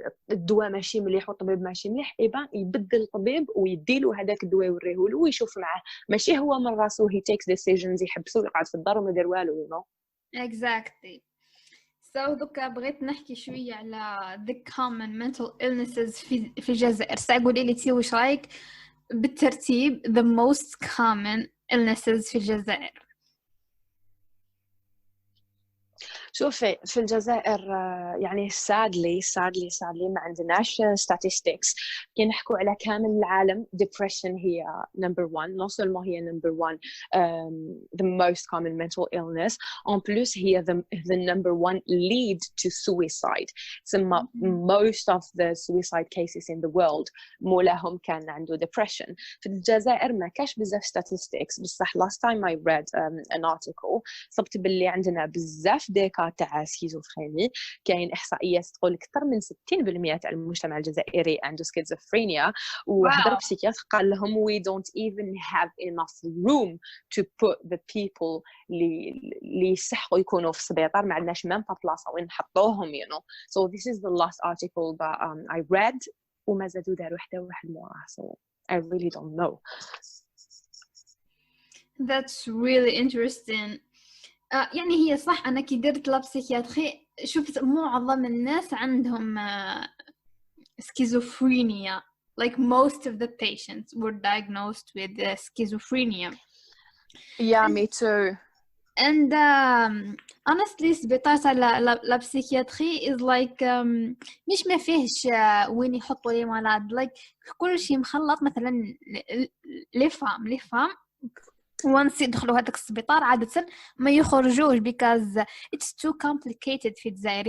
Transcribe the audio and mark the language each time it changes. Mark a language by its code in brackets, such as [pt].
[ar] الدواء ماشي مليح والطبيب ماشي مليح يبدل الطبيب ويديله هذاك الدواء يوريه له ويشوف معاه ماشي هو من راسه [en] he takes decisions [ar] يحبسه ويقعد في الدار وما يدير والو [en] you know exactly so [ar] دوكا بغيت نحكي شويه على [en] the common mental illnesses [ar] في الجزائر قولي لي واش رايك بالترتيب [en] the most common illnesses [ar] في الجزائر شوفي في الجزائر يعني sadly ما عندناش statistics كي نحكوا على كامل العالم depression هي number one [fr] non seulement [ar] هي [en] number one the most common mental illness [fr] en plus [en] هي the number one lead to suicide so most of the suicide cases in the world [ar] مولاهم كان عنده [en] depression [ar] في الجزائر ما كاش بزاف [en] statistics بصح last time I read an article [ar] صبت باللي عندنا بزاف ديكا الحالات تاع سكيزوفريني. كاين احصائيات تقول اكثر من 60% تاع المجتمع الجزائري عنده سكيزوفرينيا. وهضر بسيكياتر قال لهم [en] we don't even have enough room to put the people [ar] اللي يستحقوا يكونوا في السبيطار. ما عندناش ميم بلاصه وين نحطوهم [en] you know. So this is the last article that I read [ar] وما زادوا داروا حتى واحد موراه. [en] So I really don't know. That's really interesting. [ar] يعني هي صح، أنا كي درت لا بسيكياتري شفت معظم الناس عندهم schizophrenia. [en] Like most of the patients were diagnosed with schizophrenia. Yeah, me too. And honestly [ar] سبيطار تاع لا بسيكياتري [en] is like [ar] مش ما فيهش وين يحطوا لي مرض. like كل شيء مخلط. مثلا لي فام once يدخلوا هذاك السبيطار عادة ما يخرجوش [en] because it's too complicated [ar] في الجزائر.